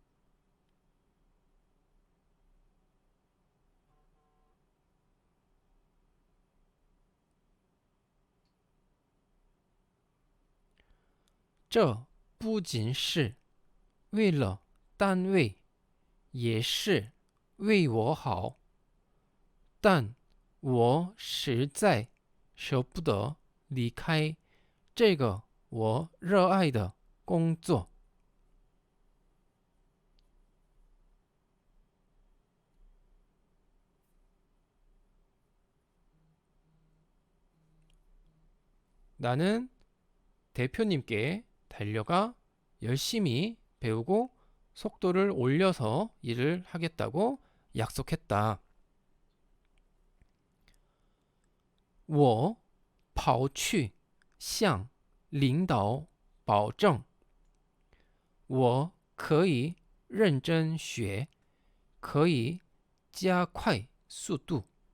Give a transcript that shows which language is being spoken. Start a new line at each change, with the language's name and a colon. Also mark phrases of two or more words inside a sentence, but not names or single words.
Chinese: 这不仅是为了单位，也是为我好，但我实在舍不得离开这个我热爱的工作。
Korean: 나는 대표님께 달려가 열심히 배우고 속도를 올려서 일을 하겠다고 약속했다.
Chinese: 我跑去向领导保证我可以认真学，可以加快速度。